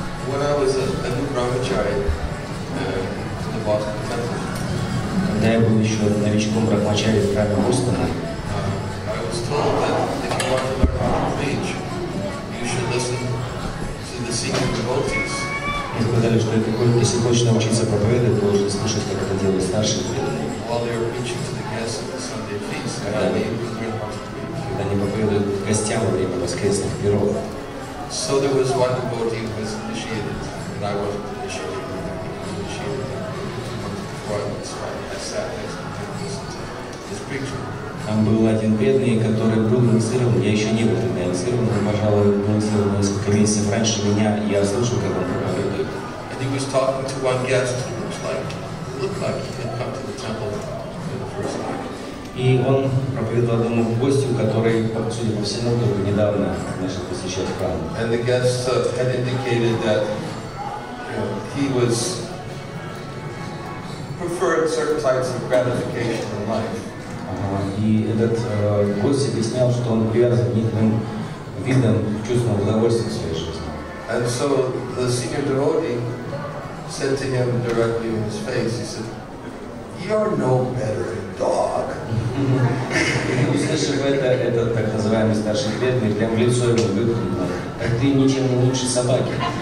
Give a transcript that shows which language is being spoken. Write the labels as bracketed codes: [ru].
[en] When I was a new brahmachari in the Boston temple, [ru] Когда я был еще новичком брахмачари в храме Бостона, [en] I was told that if you want to learn how to preach, you should listen to the senior devotees. [ru] мне сказали, что если хочешь научиться проповедовать, должен слушать, как это делают старшие преданные. [en] While they were preaching to the guests at the Sunday feast, that way you could learn how to preach. [ru] Когда они проповедуют гостям во время воскресных пиров. [en] So there was one devotee who was initiated, and I wasn't initiated. He was initiated before I was. I sat next to him and listened to his preaching. [ru] Там был один преданный, который был инициирован, я еще не был тогда инициирован, но, пожалуй, был инициирован несколько месяцев раньше меня, и я слушал, как он проповедует. [en] And he was talking to one guest who looked like he had come to the temple for the first time. [ru] И он проповедовал одному гостю, который, судя по всему, только недавно начал посещать храм. [en] And the guest had indicated that he was preferred certain types of gratification in life. [ru] И этот гость объяснял, что он привязан к некоторым видам чувственного удовольствия в своей жизни. [en] And so the senior devotee said to him directly in his face, he said, "You're no better a dog." [ru] Услышав это, этот так называемый старший преданный прям в лицо ему выкрикнул: «Так ты ничем не лучше собаки».